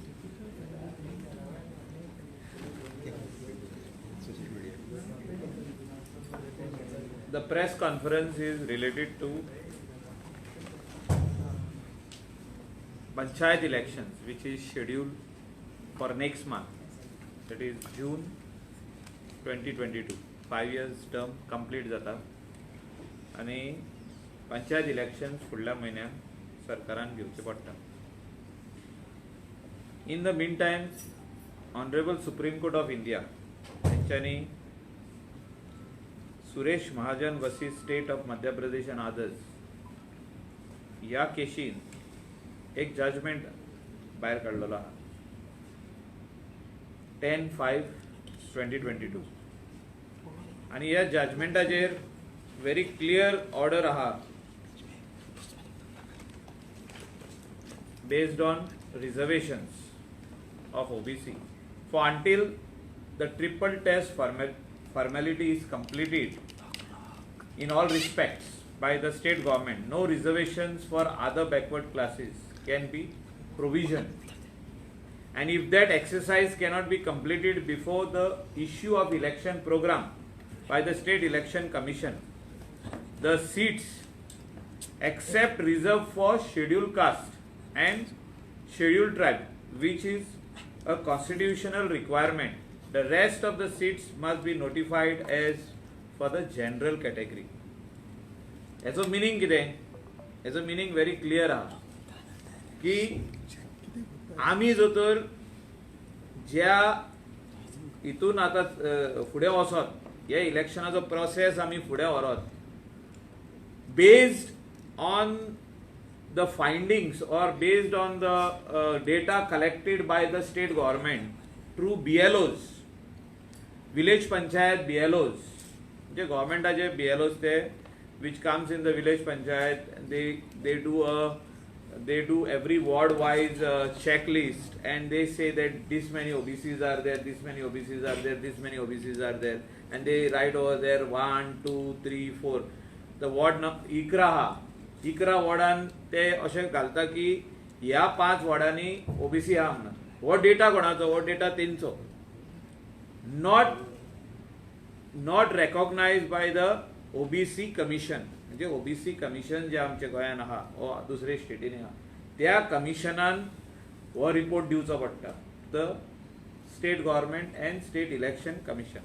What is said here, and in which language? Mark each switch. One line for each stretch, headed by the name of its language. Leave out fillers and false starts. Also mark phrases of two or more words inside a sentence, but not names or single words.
English: The press conference is related to Panchayat elections, which is scheduled for next month, that is June 2022. 5 years term complete
Konkani: जाता आणि
English: Panchayat elections
Konkani: फुडल्या म्हयन्यात सरकारान घेवचे पडटा.
English: In the meantime, Honorable Supreme Court of India त्यांच्यानी सुरेश महाजन वर्सेस स्टेट ऑफ मध्य प्रदेश and others
Konkani: या केशीन एक जजमेंट भायर काडलेलो आहा
English: 10/5/2022
Konkani: आणि ह्या जजमेंटाचेर
English: very clear order आहा based on reservations of OBC for until the triple test formality is completed in all respects by the state government. No reservations for other backward classes can be provisioned, and if that exercise cannot be completed before the issue of election program by the State Election Commission, the seats except reserved for scheduled caste and scheduled tribe, which is a constitutional requirement, the rest of the seats must be notified as for the general category.
Konkani: याचो मिनिंग कितें? याचो मिनिंग
English: very clear
Konkani: आहा की आमी जो तर ज्या हितून आतां फुडें वचत ह्या इलेक्शनाचो प्रोसेस आमी फुडें व्हरत
English: based on the findings or based on the data collected by the state government through BLOs, village panchayat BLOs, जे governmentaचे BLOs ते which comes in the village panchayat, they do every ward wise checklist, and they say that this many OBCs are there, this many OBCs are there, this many OBCs are there, and they write over there 1 2 3 4 the ward
Konkani: इकरा वॉर्डान ते अशें घालता की ह्या 5 वॉर्डांनी ओबीसी आहा म्हणून. हो डेटा कोणाचो? हो डेटा तेंचो,
English: not recognized by the OBC Commission.
Konkani: म्हणजे
English: OBC Commission
Konkani: जे आमच्या गोंयान आहा वो दुसरे स्टेटीन आहा त्या कमिशनान हो रिपोर्ट दिवचो पडटा
English: the State Government and State Election Commission.